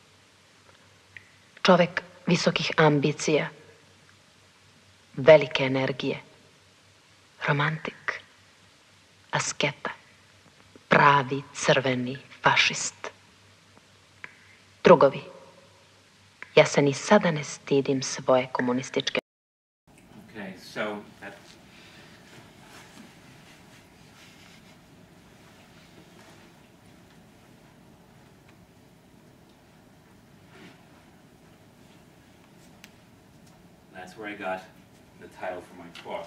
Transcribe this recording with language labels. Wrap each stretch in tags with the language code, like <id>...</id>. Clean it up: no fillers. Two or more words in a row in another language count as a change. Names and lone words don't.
<sr>Čovek visokih ambicija, velike energije, romantik, asketa, pravi crveni fašist. Drugovi, ja se ni sada ne stidim svoje komunističke.</sr> <en>Okay, so that's where I got the title for my book.</en>